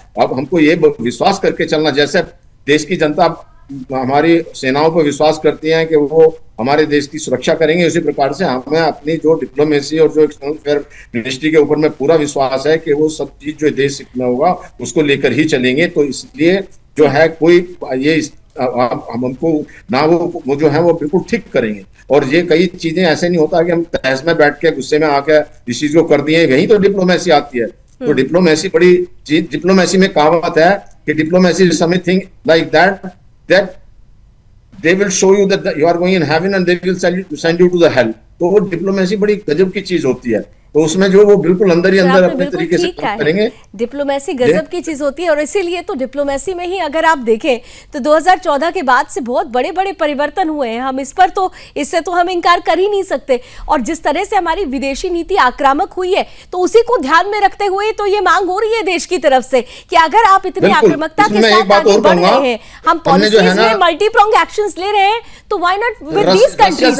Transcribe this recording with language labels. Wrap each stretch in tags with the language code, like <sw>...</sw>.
<hi>अब हमको ये विश्वास करके चलना, जैसे देश की जनता हमारी सेनाओं पर विश्वास करती है कि वो हमारे देश की सुरक्षा करेंगे, उसी प्रकार से हमें अपनी जो डिप्लोमेसी और जो एक्सटर्नल अफेयर मिनिस्ट्री के ऊपर में पूरा विश्वास है कि वो सब चीज जो देश में होगा उसको लेकर ही चलेंगे। तो इसलिए जो है कोई ये हमको ना वो जो है वो बिल्कुल ठीक करेंगे। और ये कई चीजें ऐसे नहीं होता कि हम तहस में बैठ के गुस्से में आकर इस चीज को कर दिए, यही तो डिप्लोमेसी आती है। तो डिप्लोमेसी बड़ी चीज, डिप्लोमेसी में कहावत है कि</hi> <en>Diplomacy is something like that they will show you that you are going in heaven and they will send you to the hell।</en> <hi>तो वो डिप्लोमेसी बड़ी गजब की चीज होती है, तो उसमें जो वो बिल्कुल अंदर ही अंदर अपने तरीके से करेंगे। डिप्लोमेसी गजब की चीज होती है, और इसीलिए तो डिप्लोमेसी में ही अगर आप देखें तो 2014 के बाद से बहुत बड़े बड़े परिवर्तन हुए हैं। हम इस पर तो, इससे तो हम इनकार कर ही नहीं सकते। और जिस तरह से हमारी विदेशी नीति आक्रामक हुई है, तो उसी को ध्यान में रखते हुए तो ये मांग हो रही है देश की तरफ से कि अगर आप इतनी आक्रामकता के साथ आगे बढ़ रहे हैं, हम पॉलिसीज में मल्टी प्रोंग एक्शंस ले रहे हैं, तो</hi> <en>Why not with these countries.</en>